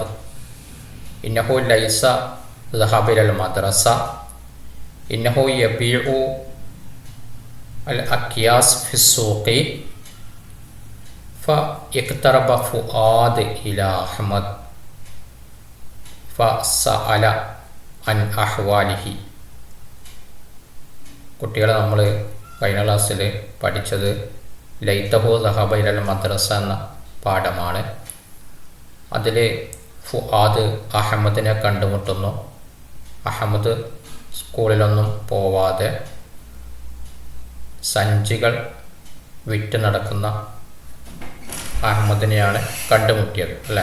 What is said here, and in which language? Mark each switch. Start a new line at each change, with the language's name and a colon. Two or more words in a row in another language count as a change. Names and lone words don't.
Arabic: إنه ليس ذهب إلى المدرسة، إنه يبيع الأكياس في السوق. فاقترب فؤاد إلى أحمد فسأل عن أحواله.
Malayalam: കുട്ടികളെ നമ്മൾ കഴിഞ്ഞ ക്ലാസ്സിൽ പഠിച്ചത്
Arabic: ليته ذهب إلى المدرسة
Malayalam: എന്ന പാഠമാണ്. അതിൽ ഫുആദ് അഹമ്മദിനെ കണ്ടുമുട്ടുന്നു. അഹമ്മദ് സ്കൂളിലൊന്നും പോവാതെ സഞ്ചികൾ വിറ്റ് നടക്കുന്ന അഹമ്മദിനെയാണ് കണ്ടുമുട്ടിയത് അല്ലേ.